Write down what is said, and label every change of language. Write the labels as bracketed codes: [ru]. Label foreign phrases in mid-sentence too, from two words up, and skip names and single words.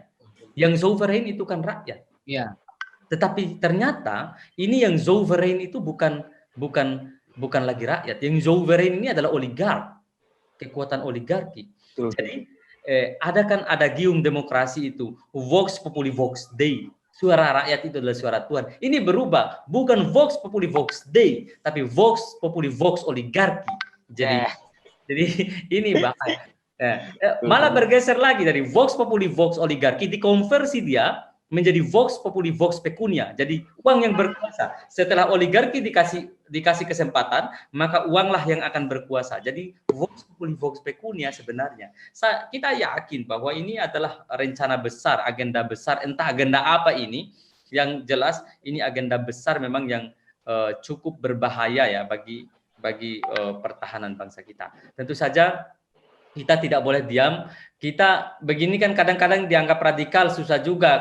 [id] Yang sovereign itu kan rakyat. Iya. Tetapi ternyata ini yang sovereign itu bukan lagi rakyat. Yang sovereign ini adalah oligark, kekuatan oligarki. Betul. Jadi ada gium demokrasi itu, [la] vox populi vox dei. [id] Suara rakyat itu adalah suara Tuhan. Ini berubah, bukan [la] vox populi vox dei, [id] tapi [la] vox populi vox oligarki. [id] Jadi ini bahaya. Malah bergeser lagi dari [la] vox populi vox oligarki, [id] dikonversi dia menjadi [la] vox populi vox pecunia. [id] Jadi uang yang berkuasa. Setelah oligarki dikasih kesempatan, maka uanglah yang akan berkuasa. Jadi [la] vox populi vox pecunia [id] sebenarnya. Kita yakin bahwa ini adalah rencana besar, agenda besar, entah agenda apa ini. Yang jelas ini agenda besar memang yang cukup berbahaya ya bagi pertahanan bangsa kita. Tentu saja kita tidak boleh diam. Kita begini kan kadang-kadang dianggap radikal, susah juga.